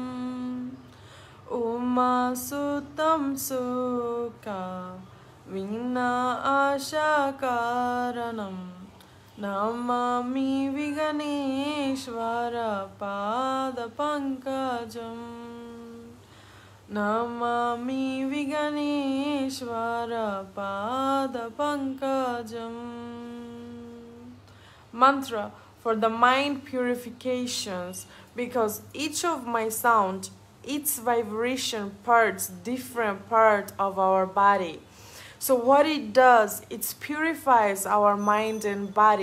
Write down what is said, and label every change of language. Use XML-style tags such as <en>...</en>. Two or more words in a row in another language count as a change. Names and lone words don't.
<sa>उमसुतम् सुख विन अशकरणम् नमामि विगनेश्वर पाद पङ्कजम् नमामि विगनेश्वर पाद पङ्कजम्.</sa> <en>Mantra for the mind purifications, because each of my sound, its vibration parts different part of our body. So what it does, it purifies our mind and body.</en>